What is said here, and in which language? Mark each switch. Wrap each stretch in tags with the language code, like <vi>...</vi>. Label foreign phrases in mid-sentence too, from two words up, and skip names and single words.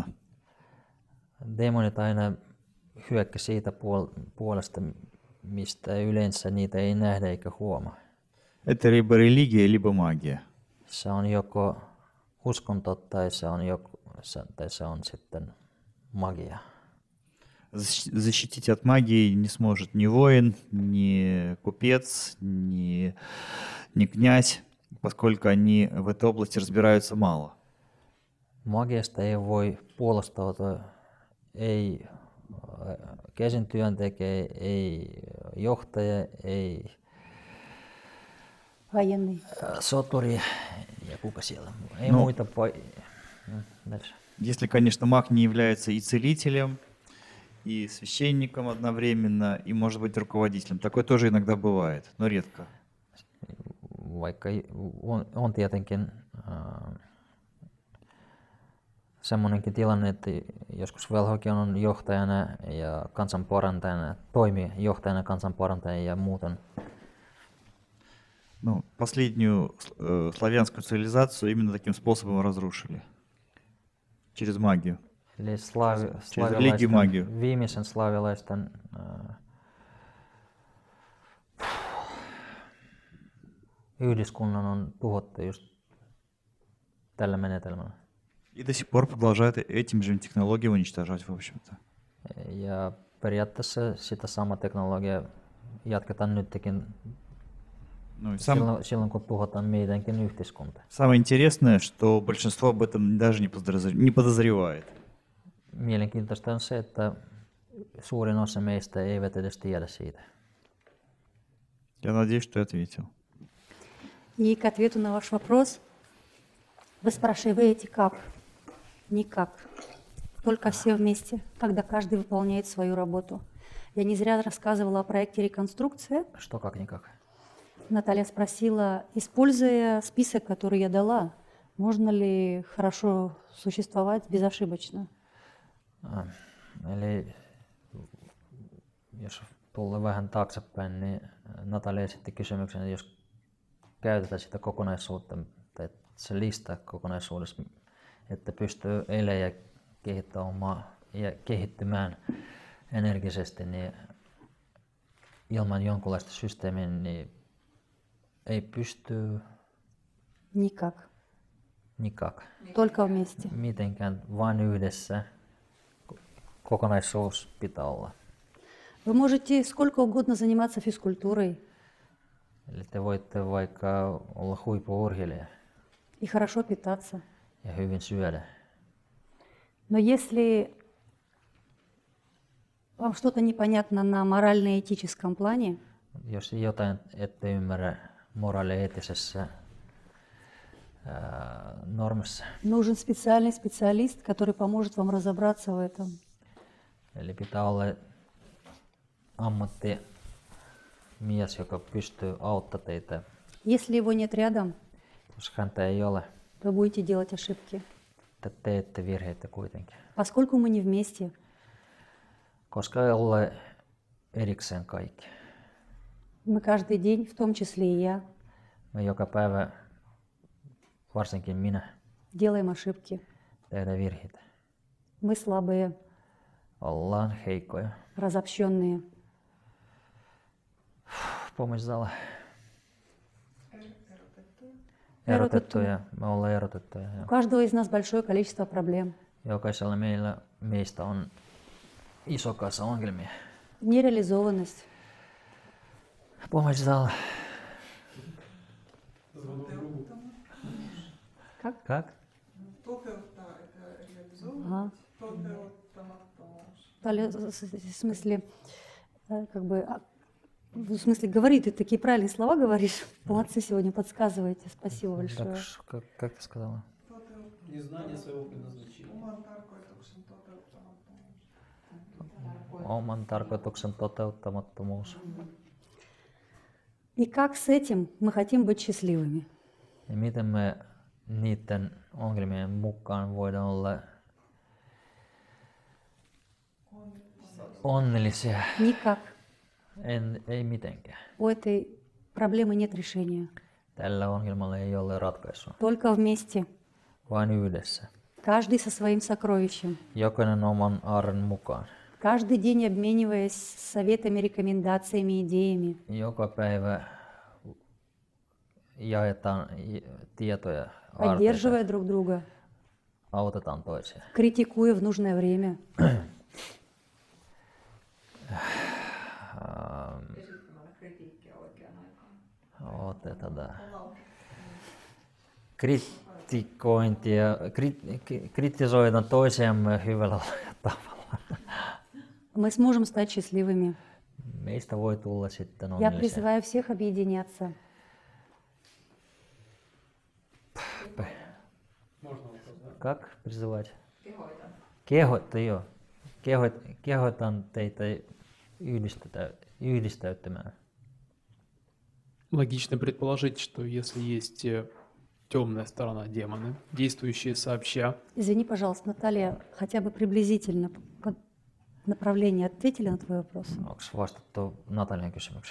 <fi>Demonit aina hyökkä siitä puolesta, mistä yleensä niitä ei nähdä eikä huomaa.</fi> <ru>Это либо религия, либо магия.</ru> <fi>Se on joko uskonto tai se on sitten magia.</fi> <ru>Защитить от магии не сможет ни воин, ни купец, ни князь, поскольку они в этой области разбираются мало.</ru> <fi>Magiasta ei voi puolustautua ei käsin työntekijä, ei johtaja, ei</fi> <ru>Военный.</ru> <fi>soturi ja kuka siellä. Ei No. muita dальше.</fi> <ru>Если, конечно, маг не является и целителем, и священником одновременно, и, может быть, руководителем. Такое тоже иногда бывает, но редко.</ru> <fi>Vaikka on tietenkin semmoinenkin tilanne, että joskus velhokin on johtajana ja kansanparantajana, toimii johtajana, kansanparantajana ja muuten.</fi> <ru>Ну, последнюю славянскую цивилизацию именно таким способом разрушили. Через магию.</ru> <fi>Eli religio magio. viimeisen slaavilaisten yhdyskunnan on tuhottu just tällä menetelmällä.</fi> <ru>И до сих пор продолжают этим же технологиям уничтожать, в общем-то.</ru> <fi>Ja periaatteessa sitä samaa teknologiaa jatketaan nytkin</fi> <ru>Ну, и</ru> <fi>silloin, kun tuhotaan meidänkin yhteiskunta.</fi> <ru>самое интересное, что большинство об этом даже не подозревает.</ru> <fi>Mielenkiintoista on se, että suurin osa meistä eivät edes tiedä siitä.</fi> <ru>Я надеюсь, что я ответил. И к ответу на ваш вопрос, вы спрашиваете как? Никак. Только все вместе, когда каждый выполняет свою работу. Я не зря рассказывала о проекте «Реконструкция». Что как никак? Наталья спросила, используя список, который я дала, можно ли хорошо существовать безошибочно?</ru> <fi>Eli jos tullaan vähän taaksepäin, niin Natalia esitti kysymyksen, että jos käytetään sitä kokonaisuutta, tai se lista kokonaisuudessa, että pystyy elämään ja kehittymään energisesti, niin ilman jonkunlaista systeemiä niin ei pysty</fi> <ru>Никак. nikak. Только вместе.</ru> <fi>Mitenkään, vain yhdessä. Kokonaisuus pitää olla.</fi> <ru>Вы можете сколько угодно заниматься физкультурой</ru> <fi>Eli te voitte vaikka olla huippu-urheilija</fi> <ru>и хорошо питаться.</ru> <fi>ja hyvin syödä.</fi> <ru>Но если вам что-то непонятно на морально-этическом плане,</ru> <fi>Jos jotain ette ymmärrä moraali-eettisessä normissa,</fi> <ru>нужен специальный специалист, который поможет вам разобраться в этом.</ru> <fi>eli pitää olla ammattimies, joka pystyy auttamaan teitä.</fi> <ru>Если его нет рядом,</ru> <fi>Jos häntä ei ole,</fi> <ru>вы будете делать ошибки.</ru> <fi>te teette virheitä kuitenkin.</fi> <ru>Поскольку мы не вместе,</ru> <fi>Koska ei ole erikseen kaikki.</fi> <ru>мы каждый день, в том числе и я,</ru> <fi>Me joka päivä, varsinkin minä,</fi> <ru>делаем ошибки.</ru> <fi>tehdään virheitä.</fi> <ru>Мы слабые,</ru> <fi>Ollaan heikkoja,</fi> <ru>разобщенные.</ru> <fi>Помysalla. Erotettuja. Me ollaan erotettuja.</fi> <ru>У каждого из нас большое количество проблем.</ru> <fi>Jokaisella meistä on iso kasa ongelmia.</fi> <ru>Нереализованность. Помysalla. Как? Ага. В смысле, как бы, в смысле, говори, ты такие правильные слова говоришь. Молодцы сегодня, подсказываете. Спасибо большое. Как ты сказала? Незнание своего предназначения.</ru> <fi>Oman tarkoituksen toteuttamattomuus.</fi> <ru>И как с этим мы хотим быть счастливыми?</ru> <fi>Ja miten me niiden ongelmien mukaan voidaan olla onnellisia?</fi> <ru>Никак.</ru> <fi>Ei mitenkään.</fi> <ru>У этой проблемы нет решения.</ru> <fi>Tällä ongelmalla ei ole ratkaisua,</fi> <ru>Только вместе.</ru> <fi>vain yhdessä.</fi> <ru>Каждый со своим сокровищем.</ru> <fi>Jokainen oman aarren mukaan.</fi> <ru>Каждый день обмениваясь советами, рекомендациями, идеями.</ru> <fi>Joka päivä jaetaan tietoja,</fi> <ru>Поддерживая</ru> <fi>aarteita,</fi> <ru>друг друга.</ru> <fi>autetaan toisia.</fi> <ru>Критикуя в нужное время.</ru> <fi>Kritisoidaan toisiamme hyvällä tavalla.</fi> <ru>Мы сможем стать счастливыми.</ru> <fi>Meistä voi tulla sitten</fi> <ru>Я</ru> <fi>onnellisia.</fi> <ru>призываю всех объединяться. Как призывать?</ru> <fi>Kehotan teitä yhdistäytymään.</fi> <ru>Логично предположить, что если есть темная сторона демоны, действующие сообща, Извини, пожалуйста, Наталья, хотя бы приблизительно по направлению ответили на твой вопрос?</ru> <fi>Onko vastattu Natalian kysymykseen?</fi>